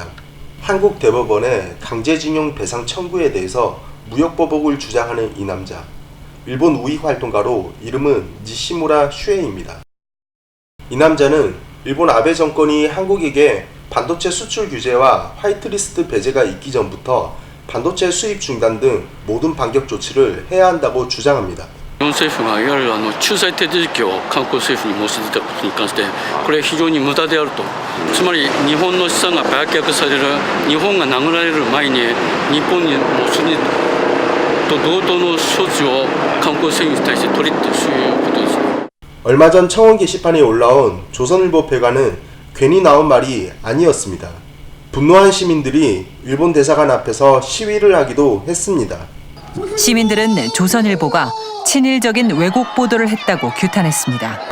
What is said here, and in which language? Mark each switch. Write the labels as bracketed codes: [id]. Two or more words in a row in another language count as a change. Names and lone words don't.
[ko] 한국 대법원의 강제징용 배상 청구에 대해서 무역보복을 주장하는 이 남자, 일본 우익활동가로 이름은 니시무라 슈에이입니다. 이 남자는 일본 아베 정권이 한국에게 반도체 수출 규제와 화이트리스트 배제가 있기 전부터 반도체 수입 중단 등 모든 반격 조치를 해야 한다고 주장합니다. [ja] 日本政府がいわゆる仲裁手続きを韓国政府に申し出たことに関して、これは非常に無駄であると、つまり日本の資産が売却される、日本が殴られる前に、日本にもうそれと同等の処置を韓国政府に対して取りってそういうことです。 [ko] 얼마 전 청원 게시판에 올라온 조선일보 폐간은 괜히 나온 말이 아니었습니다. 분노한 시민들이 일본 대사관 앞에서 시위를 하기도 했습니다. 시민들은 조선일보가 친일적인 왜곡 보도를 했다고 규탄했습니다.